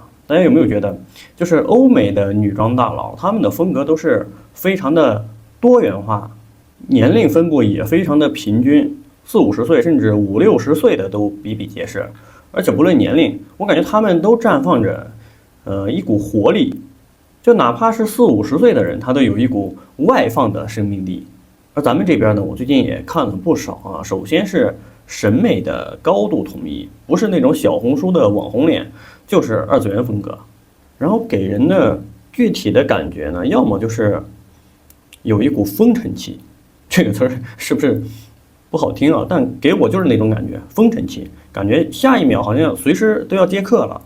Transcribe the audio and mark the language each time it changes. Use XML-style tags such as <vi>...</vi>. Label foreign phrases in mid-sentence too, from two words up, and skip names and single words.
<zh>大家有沒有覺得，就是歐美的女裝大佬，他們的風格都是非常的多元化，年齡分布也非常的平均。40、50歲甚至50、60歲的都比比皆是，而且不論年齡，我感覺他們都綻放着一股活力，就哪怕是40、50歲的人，他都有一股外放的生命力。而咱們這邊呢，我最近也看了不少啊。首先是審美的高度統一，不是那種小紅書的網紅臉，就是2次元風格。然後給人的具體的感覺呢，要麼就是有一股風塵氣，這個詞兒是不是不好聽啊？但給我就是那種感覺，風塵氣，感覺下一秒好像隨時都要接客了。</zh>